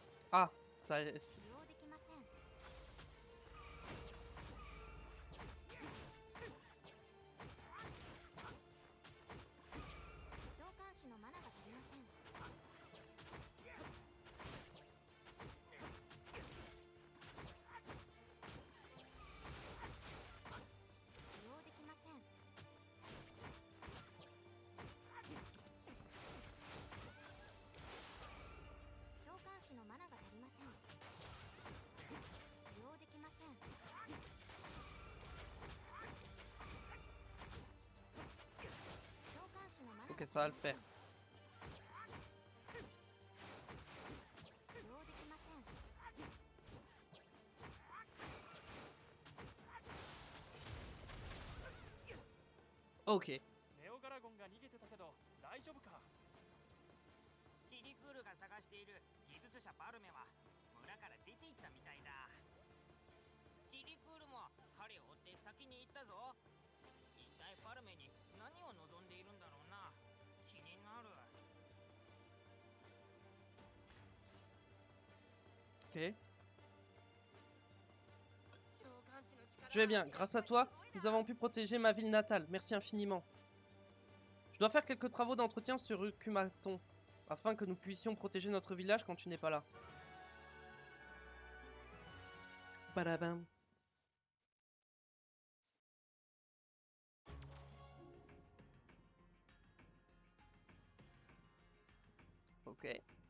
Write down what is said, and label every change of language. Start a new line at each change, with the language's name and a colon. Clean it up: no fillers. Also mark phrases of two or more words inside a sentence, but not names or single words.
French: Ah, ça...
Japanese: 使用できません。召喚士のマナが足りません。使用できません。召喚士のマナが足りません。使用できません。召喚士のマナが
French: Ok, ça va le faire.
Japanese: 使用できません。
French: Ok.
Japanese: ネオガラゴンが逃げてたけど大丈夫か？キリクールが探している技術者パルメは村から出て行ったみたいだ。キリクールも彼を追って先に行ったぞ。一体パルメに何を望んでいるんだろうな。気になる。
French: Ok.
Japanese: 召喚師の力
French: Je vais bien. Grâce à toi, nous avons pu protéger ma ville natale. Merci infiniment. Je dois faire quelques travaux d'entretien sur Ukumaton, afin que nous puissions protéger notre village quand tu n'es pas là. Badabam. Ok.